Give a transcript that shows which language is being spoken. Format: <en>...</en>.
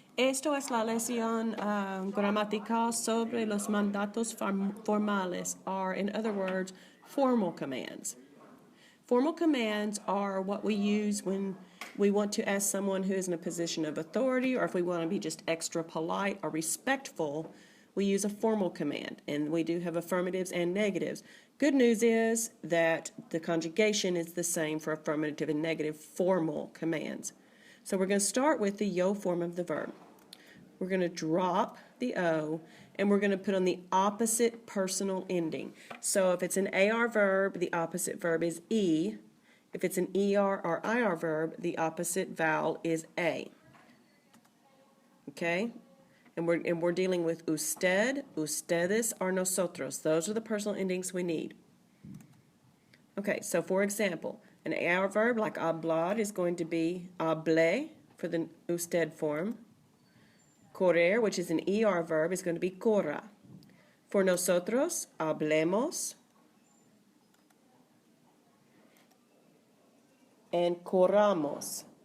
<es>Esto es la lección gramatical sobre los mandatos formales,</es> <en>or in other words, formal commands. Formal commands are what we use when we want to ask someone who is in a position of authority, or if we want to be just extra polite or respectful, we use a formal command, and we do have affirmatives and negatives. Good news is that the conjugation is the same for affirmative and negative formal commands. So we're going to start with the yo form of the verb. We're going to drop the O, and we're going to put on the opposite personal ending. So if it's an AR verb, the opposite verb is E. If it's an ER or IR verb, the opposite vowel is A. Okay? And we're dealing with usted, ustedes, or nosotros. Those are the personal endings we need. Okay, so for example, an AR verb like hablar is going to be hablé for the usted form. Correr, which is an ER verb, is going to be corra. For nosotros, hablemos and corramos.</en>